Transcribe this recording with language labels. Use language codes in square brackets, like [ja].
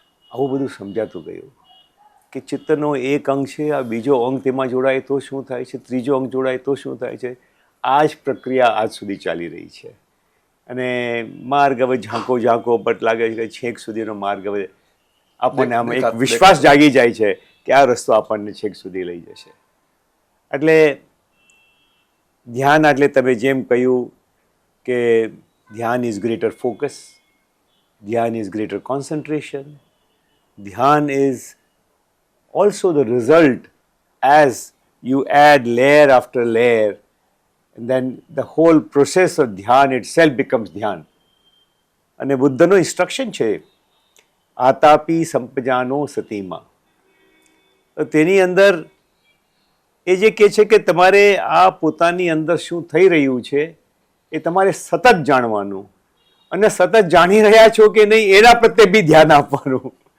[gu] આવું બધું સમજાતું ગયું કે ચિત્તનો એક અંગ છે, આ બીજો અંગ તેમાં જોડાય તો શું થાય છે, ત્રીજો અંગ જોડાય તો શું થાય છે. આ જ પ્રક્રિયા આજ સુધી ચાલી રહી છે. અને માર્ગ હવે ઝાંકો ઝાંકો બટ લાગે છે કે છેક સુધીનો માર્ગ હવે આપણને આમ એક વિશ્વાસ જાગી જાય છે કે આ રસ્તો આપણને છેક સુધી લઈ જશે. એટલે ધ્યાન એટલે તમે જેમ કહ્યું કે [en] Dhyan is greater focus, dhyan is greater concentration, dhyan is also the result as you add layer after layer, and then the whole process of dhyan itself becomes dhyan. [gu] અને બુદ્ધનો ઇન્સ્ટ્રક્શન છે [pi] આતાપી સંપજાનો સતીમાં. [gu] તો તેની અંદર એ જે કહે છે કે તમારે આ પોતાની અંદર શું થઈ રહ્યું છે એ તમારે સતત જાણવાનું અને સતત જાણી રહ્યા છો કે નહીં એના પ્રત્યે બી ધ્યાન આપવાનું.